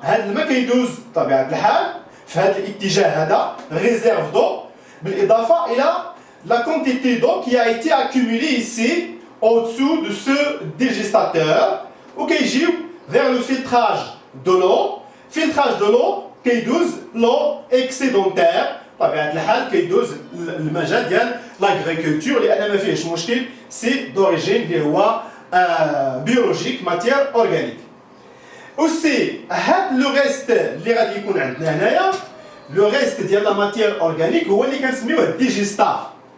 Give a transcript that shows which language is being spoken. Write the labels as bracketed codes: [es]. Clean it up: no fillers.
[ar] هذا الماء كيدوز بطبيعه الحال في هذا الاتجاه [fr] هذا réserve d'eau [ar] بالاضافه الى [fr] la quantité d'eau qui a été accumulée ici au-dessous de ce dégestateur [ar] وكيجيو [fr] vers le filtrage de l'eau. Filtrage de l'eau [ar] كيدوز [fr] l'eau excédentaire [ar] بطبيعه الحال كيدوز المجال ديال l'agriculture لان ما فيهش مشكل سي d'origine اللي هو [fr] biologique matière organique. Aussi, le reste [ar] اللي غادي يكون عندنا هنايا [fr] le reste ديال la matière organique [ar] هو اللي كنسميوه [fr] digestat.